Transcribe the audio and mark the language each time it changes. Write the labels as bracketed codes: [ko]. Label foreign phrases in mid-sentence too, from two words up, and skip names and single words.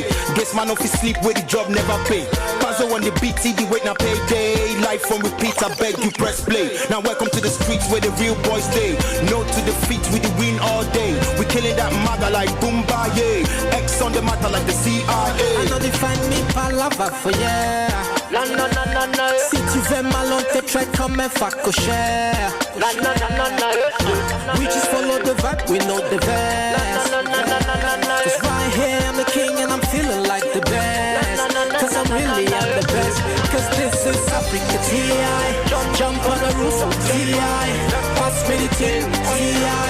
[en] Guess man off his sleep where the job never pay. Panzo on the beat, see the wait now payday. Life on repeat, I beg you press play. Now welcome to the streets where the real boys stay. No to defeat, we the win all day. We killing that maga like Boomba, yeah. X on the matter like the CIA. I know they find me palava for yeah. No, no, no, no, no. [fr] Si tu veux mal, on te traite comme un facochère. [en] No, no, no, no, no. We just follow the vibe, we know the best. No, no, no, no, no, no. Cause right here I'm the king and I'm feeling like the best. Cause I'm really am the best. Cause this is Africa T.I. Jump on the roof of T.I. Pass me the thing, T.I.